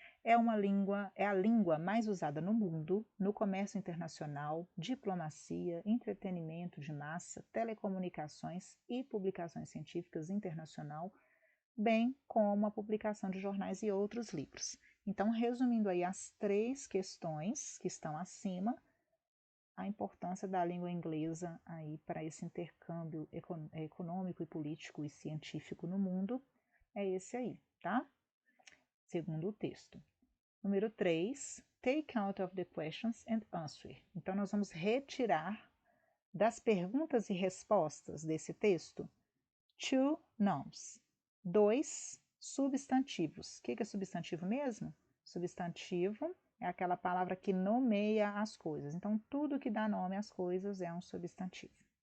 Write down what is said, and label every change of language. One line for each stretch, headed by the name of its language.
Portuguese: É a língua mais usada no mundo, no comércio internacional, diplomacia, entretenimento de massa, telecomunicações e publicações científicas internacional, bem como a publicação de jornais e outros livros. Então, resumindo aí as 3 questões que estão acima, a importância da língua inglesa aí para esse intercâmbio econômico e político e científico no mundo é esse aí, tá? Segundo o texto. Número 3,
English: take out of the questions and answer.
Portuguese: Então, nós vamos retirar das perguntas e respostas desse texto 2 nouns, 2 substantivos. O que é substantivo mesmo? Substantivo é aquela palavra que nomeia as coisas. Então, tudo que dá nome às coisas é um substantivo.